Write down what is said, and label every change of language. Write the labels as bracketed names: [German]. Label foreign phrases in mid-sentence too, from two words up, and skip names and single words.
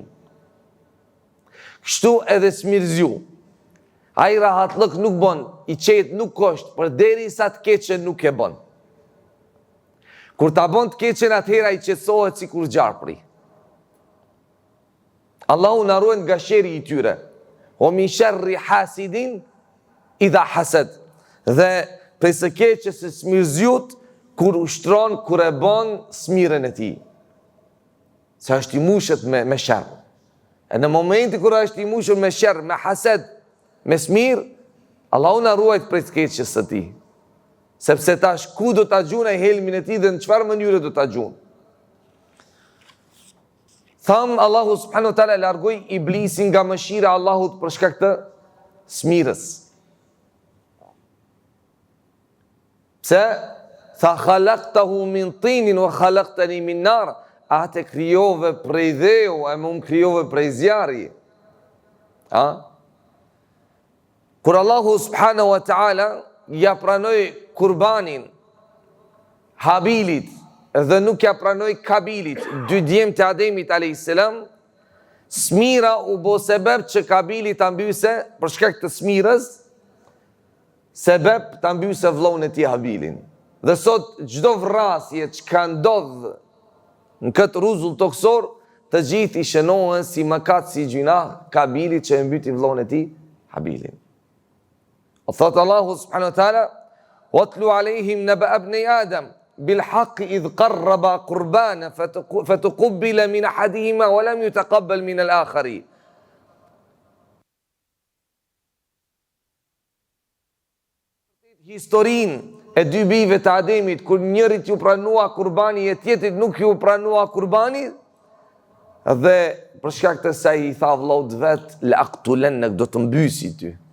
[Albanian] Kështu edhe smirziu. Ai rahatlëk nuk bon, I qetë nuk është, për deri sa të keqen nuk e bon. Kur ta bon të keqen, atëhera I qetësohet si kur gjarpri. Allahu na ruaj nga sheri I tyre. [Arabic] ومن شر حاسد إذا حسد. [Albanian] Dhe prej së keqes së smirziut, kur ushtron, kur e bon smirën e tij. Se është I mushet me sherr. E në momenti kur është I mushur me sherr, me hased, me smir, Allahu na ruajt prej keqes së tij. Sepse tash ku do ta gjunaj helmin e tij dhe në çfarë mënyre do ta gjun? Tham Allahu [Arabic] سبحانه وتعالى [Albanian] largoi iblisin nga mëshira e Allahut për shkak të smirës. Pse? [Arabic] Tha خلقته من طين وخلقتني من نار. [Albanian] Atë krijove prej dheu, e më krijove prej zjarri. Kur Allahu [Arabic] سبحانه وتعالى [Albanian] ja pranoi kurbanin Habilit dhe nuk ja pranoi Kabilit, dy djemtë e Ademit [Arabic] عليه السلام, [Albanian] smira u bo sebeb që Kabili ta mbyse për shkak të smirës, sebeb ta mbyse vllahun e tij Habilin. Dhe sot çdo vrasje që ka ndodh në këtë rrezull toksor, të gjithë i shënohen si mëkat, si gjuna Kabilit që e mbyti vllahun e tij Habilin. O thot [Arabic] Allahu سبحانه وتعالى: "واتل عليهم نبأ ابن آدم بالحق إذ قربا قربانا فتقبل من أحدهما ولم يتقبل من الآخر." [Albanian] Historinë e dy bijve të Ademit, kur njërit ju pranua kurbani e tjetrit nuk ju pranua kurbani, dhe për shkak të saj i tha vllaut vet, [Arabic] لأقتلنك, [Albanian] do të mbysi ty.